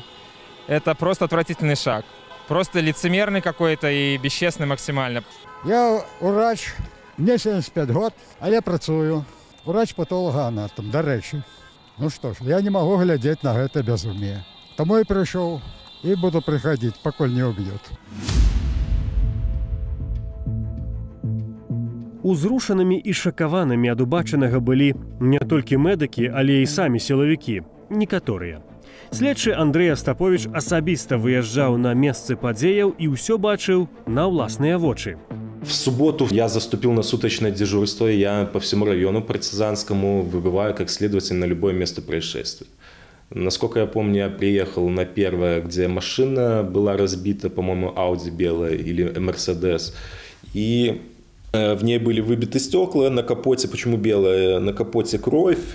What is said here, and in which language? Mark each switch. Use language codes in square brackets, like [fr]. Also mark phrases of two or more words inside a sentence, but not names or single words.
[ru] Это просто отвратительный шаг. Просто лицемерный какой-то и бесчестный максимально. [be] Я врач, мне 75 год, а я працую. [ru] Врач-патологоанатом, [uk] до речі. [ru] Ну что ж, я не могу глядеть на это безумие. Домой пришел и буду приходить, поколь не убьет. [be] Узрушанымі і шакаванымі ад убачанага былі не толькі медыкі, але і самі сілавікі, некаторыя. Следчы Андрэй Астаповіч асабіста выязджаў на месцы падзеяў і ўсё бачыў на ўласныя вочы. [ru] В субботу я заступил на суточное дежурство, и я по всему району партизанскому выбываю как следователь на любое место происшествия. Насколько я помню, я приехал на первое, где машина была разбита, по-моему, Audi белая или Mercedes, и в ней были выбиты стекла, на капоте, почему белая, на капоте кровь.